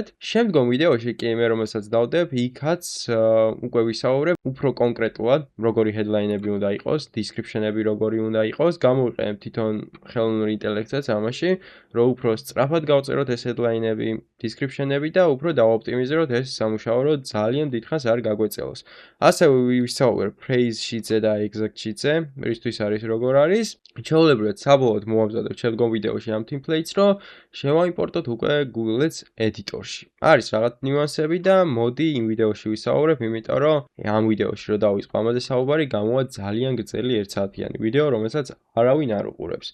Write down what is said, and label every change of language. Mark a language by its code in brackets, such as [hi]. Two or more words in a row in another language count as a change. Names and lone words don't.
[ka] შემდგომ ვიდეოში კი მე რომელსაც დავდებ, იქაც უკვე ვისაუბრებ უფრო კონკრეტულად, როგორი headline-ები უნდა იყოს, description-ები როგორი უნდა იყოს, გამოვიყენებ თვითონ ხელოვნურ ინტელექტსაც ამაში, რომ უფრო სწრაფად გავწეროთ ეს headline-ები, description-ები და უფრო დავოპტიმიზიროთ ეს სამუშაო, რომ ძალიან დიდხანს არ გაგვეწელოს. ასევე ვისაუბრებ [en] phrase sheet- [ka] ზე და [en] exact sheet- [ka] ზე, რისთვის არის როგორ არის. ჩვეულებრივად საბოლოოდ მოვამზადებ შემდგომ ვიდეოში ამ templates, რომ შევაიმპორტოთ უკვე Google Ads editor-ში. არის რაღაც ნიუანსები და მოდი იმ ვიდეოში ვისაუბრებ, იმიტომ რომ ამ ვიდეოში რო დავიწყო ამაზე საუბარი, გამოვა ძალიან გრძელი 1 საათიანი ვიდეო, რომელსაც არავინ არ უყურებს.